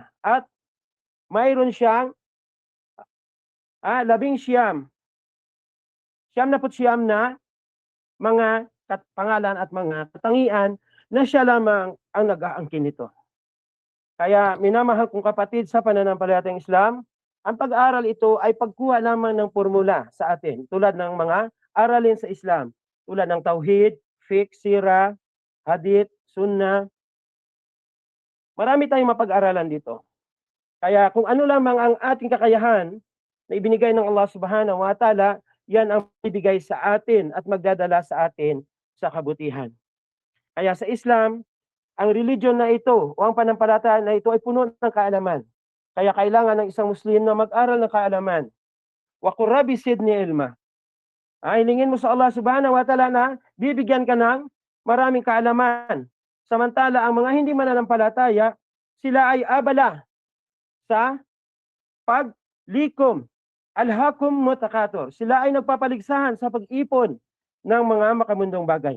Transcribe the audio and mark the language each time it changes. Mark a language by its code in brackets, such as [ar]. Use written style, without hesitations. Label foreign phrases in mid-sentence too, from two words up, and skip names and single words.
[tl] At mayroon siyang 19 na mga pangalan at mga katangian na siya lamang ang nag-aangkin nito. Kaya minamahal kong kapatid sa pananampalatayang Islam, ang pag-aaral ito ay pagkuha lamang ng formula sa atin, tulad ng mga aralin sa Islam, tulad ng Tauhid, fiqh, sira, hadith, sunnah. Marami tayong mapag-aralan dito. Kaya kung ano lamang ang ating kakayahan na ibinigay ng [ar] الله سبحانه وتعالى, [tl] yan ang ibigay sa atin at magdadala sa atin sa kabutihan. Kaya sa Islam, ang religion na ito o ang panampalataya na ito ay puno ng kaalaman. Kaya kailangan ng isang Muslim na mag-aral ng kaalaman. [ar] وقل رب زدني علما. [tl] Hilingin mo sa [ar] الله سبحانه وتعالى [tl] na bibigyan ka ng maraming kaalaman. Samantala ang mga hindi mananampalataya, sila ay abala sa paglikom. [ar] ألهاكم التكاثر. [tl] Sila ay nagpapaligsahan sa pag-ipon ng mga makamundong bagay.